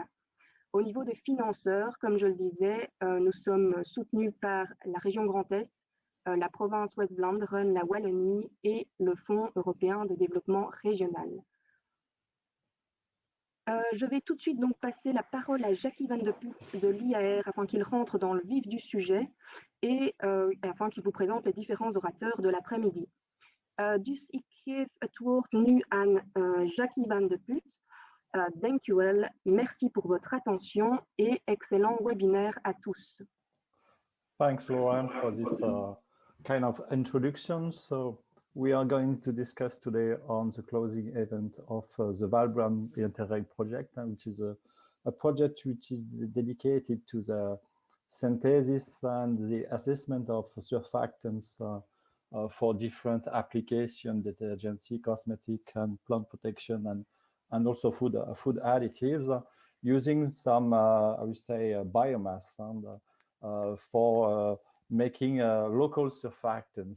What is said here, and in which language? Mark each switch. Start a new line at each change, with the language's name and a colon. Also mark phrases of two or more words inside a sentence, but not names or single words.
French: Au niveau des financeurs, comme je le disais, nous sommes soutenus par la région Grand Est, la province West-Vlaanderen, la Wallonie et le Fonds européen de développement régional. Je vais tout de suite donc passer la parole à Jackie Van de Put de l'IAR afin qu'il rentre dans le vif du sujet et afin qu'il vous présente les différents orateurs de l'après-midi.
Dutch: Dus ik geef het woord nu aan Jackie Van de Put. Dank u wel,
French: merci pour votre attention et excellent webinaire à tous.
English: Thanks, Lauren, for this kind of introduction. So we are going to discuss today on the closing event of the ValBran Interreg project, which is a project which is dedicated to the synthesis and the assessment of surfactants for different applications, detergency, cosmetic, and plant protection, and also food additives, using some, I would say, biomass and for making local surfactants.